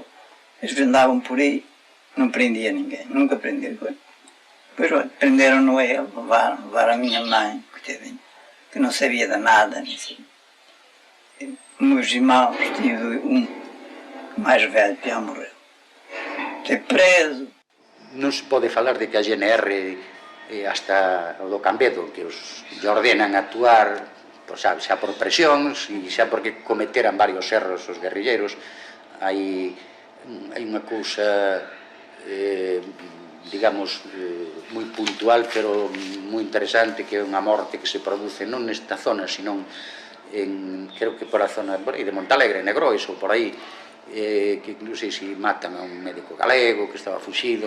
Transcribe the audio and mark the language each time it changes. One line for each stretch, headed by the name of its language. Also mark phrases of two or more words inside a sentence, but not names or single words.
Portuguese: Eles andavam por aí, não prendia ninguém, nunca prendia. Depois, olha, prenderam-no a ele, levaram a minha mãe, coitadinha, que não sabia de nada. Meus irmãos, tive um mais velho que já morreu. Teve preso.
Galician: Non se pode falar de que a GNR hasta o do Cambedo, que os ordenan actuar, pois, xa por presións e xa porque cometeran varios erros os guerrilleiros. Hai unha cousa, digamos, moi puntual, pero moi interesante, que é unha morte que se produce non nesta zona, sino creo que por a zona de Montalegre, Negrois ou por aí, que incluso si matan a un médico galego que estaba fuxido.